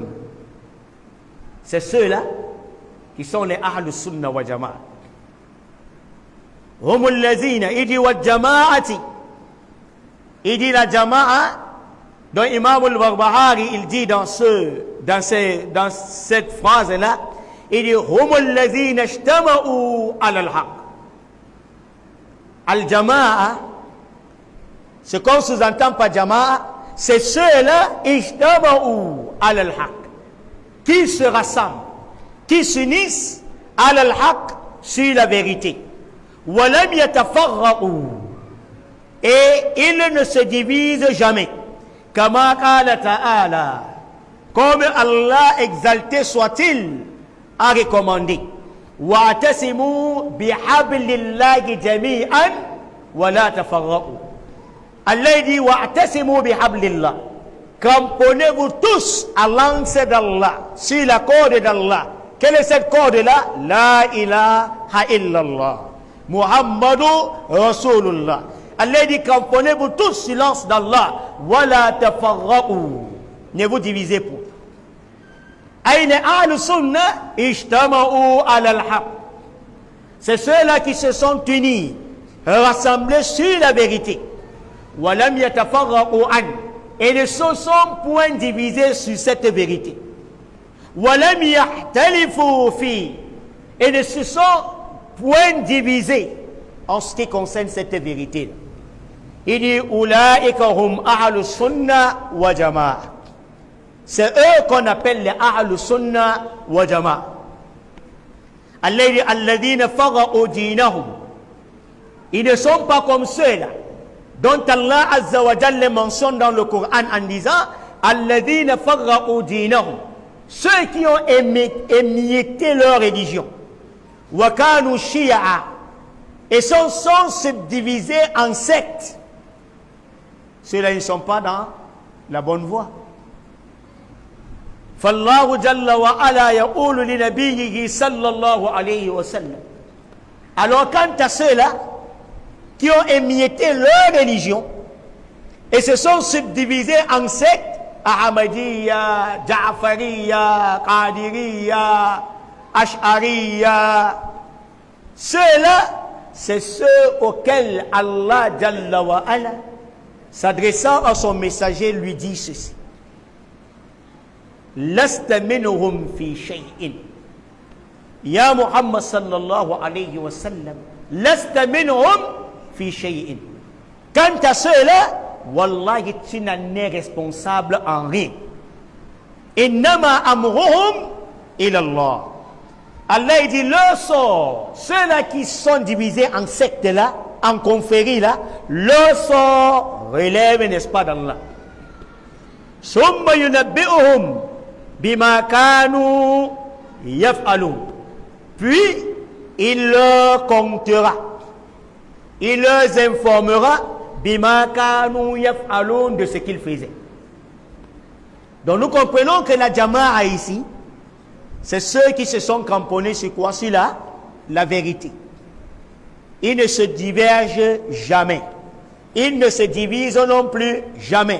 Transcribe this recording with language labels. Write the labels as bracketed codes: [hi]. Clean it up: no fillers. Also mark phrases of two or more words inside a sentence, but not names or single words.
[fr] C'est ceux-là qui sont les [ar] أهل السنة والجماعة. هم الذين, [fr] il dit [ar] والجماعة. [fr] Il dit la Jama'a, dont Imam al-Barbahari il dit dans cette phrase-là, il dit [ar] هم الذين اجتمعوا على الحق. [fr] Al-Jama'a, ce qu'on sous-entend par Jama'a, c'est ceux-là [ar] اجتمعوا على الحق, [fr] qui se rassemblent, qui s'unissent [ar] على الحق, [fr] sur la vérité. [ar] ولم يتفرقوا, [fr] et ils ne se divisent jamais. [ar] كما قال تعالى, [fr] comme Allah exalté soit-il a recommandé. [ar] واعتصموا بحبل الله جميعا ولا تفرقوا. [fr] Allah dit [ar] واعتصموا بحبل الله. [fr] Cramponnez-vous tous à l'anse d'Allah, sur la corde d'Allah. Quelle est cette corde-là? [ar] لا إله إلا الله محمد رسول الله. [fr] Allah dit cramponnez-vous tous sur l'anse d'Allah. [ar] ولا تفرقوا. [fr] Ne vous divisez pas. [ar] أين أهل السنة اجتمعوا على الحق. [fr] C'est ceux-là qui se sont unis, rassemblés sur la vérité. [ar] ولم يتفرقوا عن. [fr] Et ne se sont point divisés sur cette vérité. [ar] ولم يختلفوا في. [fr] Et ne se sont point divisés en ce qui concerne cette vérité. Il dit [ar] أولئك هم أهل السنة والجماعة. [fr] C'est eux qu'on appelle les [ar] أهل السنة والجماعة. Allah dit الذين فرقوا دينهم. [fr] Ils ne sont pas comme ceux-là dont Allah [ar] عز وجل [fr] mentionne dans le Coran en disant [ar] الذين فرقوا دينهم, [fr] ceux qui ont émietté leur religion. [ar] وكانوا شيعا, [fr] et sont subdivisés en sectes. Ceux-là ne sont pas dans la bonne voie. [ar] فالله جل وعلا يقول لنبيه صلى الله عليه وسلم. [fr] Alors quant à ceux-là qui ont émietté leur religion et se sont subdivisés en sectes, Ahmadiyya, Ja'fariyya, Qadiriyya, Ash'ariyya, ceux-là, c'est ceux auxquels Allah [ar] جل وعلا, [fr] s'adressant à son messager, lui dit ceci: [ar] لست منهم في شيء. يا محمد صلى الله عليه وسلم لست منهم في شيء. [fr] Quant à ceux-là, wallahi, tu n'en es responsable en rien. [ar] إنما أمرهم إلى الله. [fr] Allah dit leur sort, ceux-là qui sont divisés en sectes là, en confréries là, leur sort relève, n'est-ce pas, d'Allah. [ar] ثم ينبئهم بما كانوا يفعلون. [fr] Puis il leur comptera, il leur informera [ar] بما كانوا يفعلون, [fr] de ce qu'ils faisaient. Donc nous comprenons que la Jama'a ici, c'est ceux qui se sont cramponnés sur quoi? Sur la vérité. Ils ne se divergent jamais. Ils ne se divisent non plus jamais.